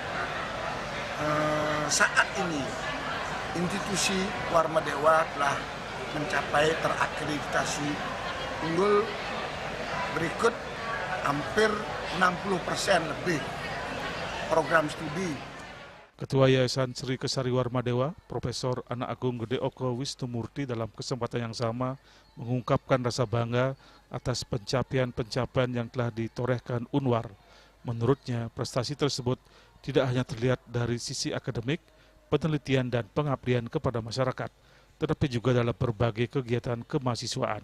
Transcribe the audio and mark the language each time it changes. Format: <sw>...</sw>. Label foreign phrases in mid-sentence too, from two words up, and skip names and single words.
<id>saat ini institusi Warmadewa telah mencapai terakreditasi unggul berikut hampir 60% lebih program studi. Ketua Yayasan Sri Kesari Warmadewa, Profesor Anak Agung Gede Oko Wisnumurti dalam kesempatan yang sama mengungkapkan rasa bangga atas pencapaian-pencapaian yang telah ditorehkan Unwar. Menurutnya, prestasi tersebut tidak hanya terlihat dari sisi akademik, penelitian dan pengabdian kepada masyarakat, tetapi juga dalam berbagai kegiatan kemahasiswaan.</id>